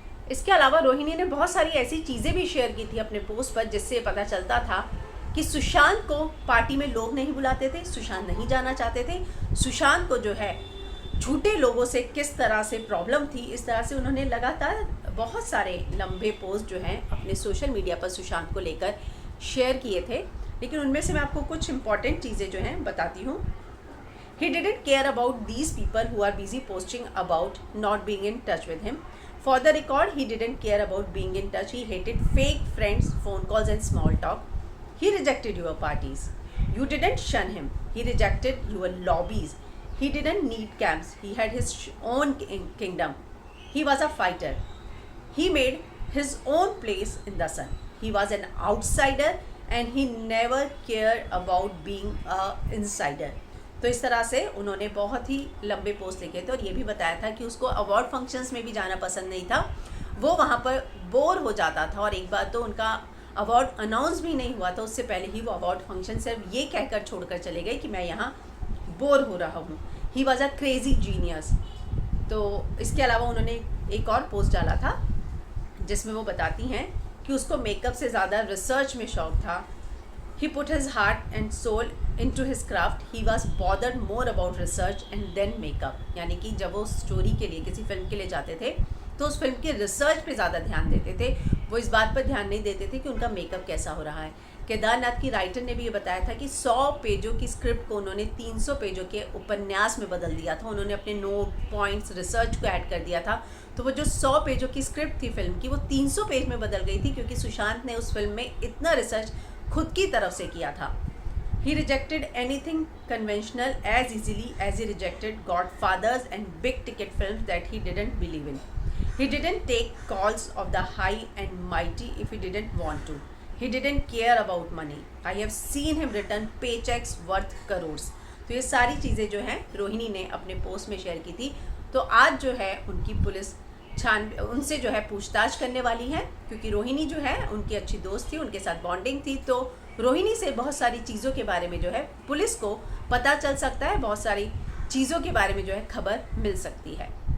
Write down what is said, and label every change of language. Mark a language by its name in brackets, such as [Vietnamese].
[Hindi] इसके अलावा रोहिणी ने बहुत सारी ऐसी चीज़ें भी शेयर की थी अपने पोस्ट पर जिससे पता चलता था कि सुशांत को पार्टी में लोग नहीं बुलाते थे, सुशांत नहीं जाना चाहते थे, सुशांत को जो है झूठे लोगों से किस तरह से प्रॉब्लम थी। इस तरह से उन्होंने लगातार बहुत सारे लंबे पोस्ट जो हैं अपने सोशल मीडिया पर सुशांत को लेकर शेयर किए थे। लेकिन उनमें से मैं आपको कुछ इंपॉर्टेंट चीज़ें जो हैं बताती हूँ। [English] He didn't care about these people who are busy posting about not being in touch with him. For the record, he didn't care about being in touch. He hated fake friends, phone calls and small talk. He rejected your parties. You didn't shun him. He rejected your lobbies. He didn't need camps. He had his own kingdom. He was a fighter. He made his own place in the sun. He was an outsider and he never cared about being an insider. [Hindi] तो इस तरह से उन्होंने बहुत ही लंबे post लिखे थे और ये भी बताया था कि उसको अवार्ड फंक्शंस में भी जाना पसंद नहीं था, वो वहाँ पर बोर हो जाता था। और एक बार तो उनका अवार्ड अनाउंस भी नहीं हुआ था, उससे पहले ही वो अवार्ड फंक्शन सिर्फ ये कहकर छोड़कर चले गए कि मैं यहाँ बोर हो रहा हूँ। [English] He was a crazy genius. [Hindi] तो इसके अलावा उन्होंने एक और पोस्ट डाला था जिसमें वो बताती हैं कि उसको मेकअप से ज़्यादा रिसर्च में शौक था। [English] He put his heart and soul into his craft. He was bothered more about research and then makeup. [Hindi] यानी कि जब वो स्टोरी के लिए, किसी फिल्म के लिए जाते थे तो उस फिल्म के रिसर्च पे ज़्यादा ध्यान देते थे, वो इस बात पर ध्यान नहीं देते थे कि उनका मेकअप कैसा हो रहा है। केदारनाथ की राइटर ने भी ये बताया था कि 100 पेजों की स्क्रिप्ट को उन्होंने 300 पेजों के उपन्यास में बदल दिया था। उन्होंने अपने नोट पॉइंट्स रिसर्च को ऐड कर दिया था, तो वो जो 100 पेजों की स्क्रिप्ट थी फिल्म की, वो 300 पेज में बदल गई थी क्योंकि सुशांत ने उस फिल्म में इतना रिसर्च खुद की तरफ से किया था। [English] He rejected anything conventional as easily as he rejected Godfathers and big ticket films that he didn't believe in. He didn't take calls of the high and mighty if he didn't want to. He didn't care about money. I have seen him return paychecks worth crores. [Hindi] तो ये सारी चीज़ें जो हैं रोहिणी ने अपने post में share की थी। तो आज जो है उनकी पुलिस उनसे जो है पूछताछ करने वाली है, क्योंकि रोहिणी जो है उनकी अच्छी दोस्त थी, उनके साथ बॉन्डिंग थी। तो रोहिणी से बहुत सारी चीज़ों के बारे में जो है पुलिस को पता चल सकता है, बहुत सारी चीज़ों के बारे में जो है खबर मिल सकती है।